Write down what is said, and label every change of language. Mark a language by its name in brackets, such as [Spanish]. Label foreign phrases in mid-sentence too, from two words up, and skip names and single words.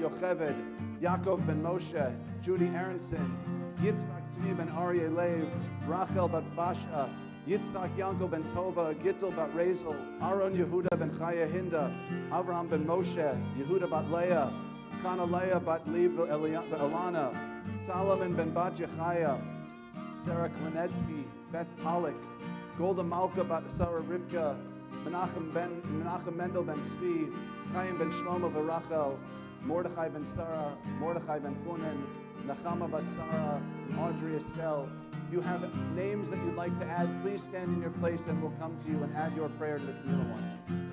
[English] Yocheved, Yaakov ben Moshe, Judy Aronson, Yitzchak Tzvi ben Aryeh Lev, Rachel bat Basha, Yitzchak Yankel ben Tova, Gittel bat Razel, Aaron Yehuda ben Chaya Hinda, Avraham ben Moshe, Yehuda bat Leah, Chana Leah bat Lib Elana, Solomon ben bat Yechaya, Sarah Klinetsky, Beth Pollock, Golda Malka bat Sarah Rivka, Menachem Mendel ben Svi, Chaim ben Shlomo v'Rachel, Mordechai ben Sarah, Mordechai ben Chunen, Nachama bat Sarah, Audrey Estelle. If you have names that you'd like to add, please stand in your place and we'll come to you and add your prayer to the communal one.